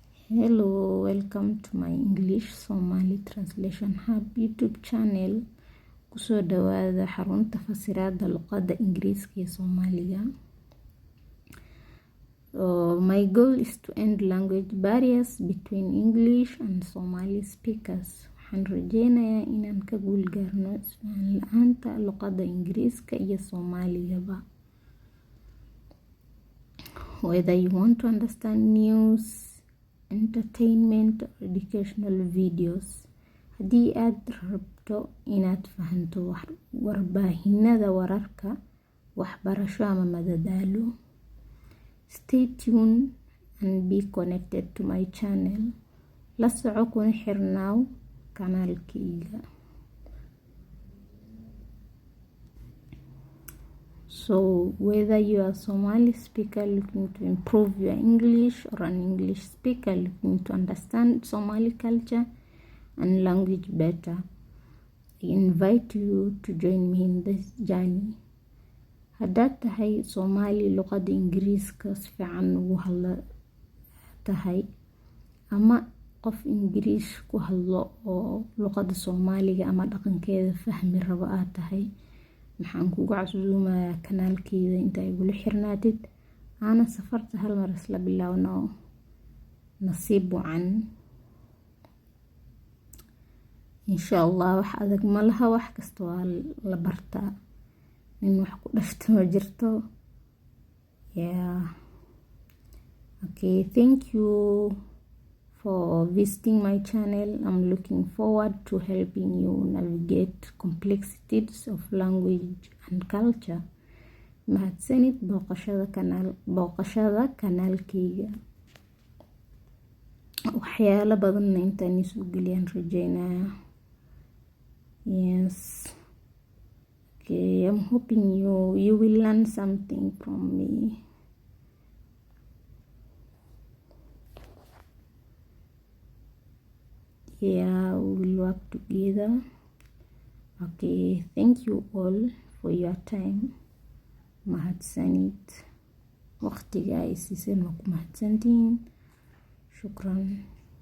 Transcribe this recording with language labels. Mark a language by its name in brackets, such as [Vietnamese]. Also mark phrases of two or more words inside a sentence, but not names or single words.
[English] Hello, welcome to my English Somali Translation Hub YouTube channel. [Somali] Kusoo dhawaada xarunta fasiraada luqadda Ingiriiska iyo Soomaaliga. [English] My goal is to end language barriers between English and Somali speakers. [Somali] Waxaan rajeynayaa inaan ka guulgaarno isfahan la'aanta luqadda Ingiriiska iyo Soomaaligaba. [English] Whether you want to understand news, entertainment or educational videos, [Somali] haddii aad rabto inaad fahanto warbaahinada wararka, waxbarasho ama madadaalo, [English] stay tuned and be connected to my channel. [Somali] La soco kuna xirnaaw kanaalkayga. [English] So whether you are a Somali speaker looking to improve your English or an English speaker looking to understand Somali culture and language better, I invite you to join me in this journey. [Somali] Haddaad tahay Somali luqadda Ingiriiska si fiican ugu hadla tahay, ama qof Ingiriis ku hadlo oo luqadda Soomaaliga ama dhaqankeeda fahmi rabo aad tahay, waxaan kugu casuumayaa kanaalkayga inta igula xirnaatid aana safarta hal mar isla bilaawno. Nasiib wacan. [Arabic] Insha Allah [Somali] wax adag ma laha, wax kasta waa la bartaa. Nin wax ku dhashto ma jirto. [English] Okay, thank you for visiting my channel. I'm looking forward to helping you navigate complexities of language and culture. [Somali] Mahadsanid booqashada kanaalkayga. Waxyaalo badan intaan isoo geliyaan rajeynaya. [English] Yes. Okay, I'm hoping you will learn something from me. Yeah, we will work together. Okay, thank you all for your time. [Somali] Mahadsanid. Waqtiga ay siiseen waa ku mahadsantihiin. Shukran.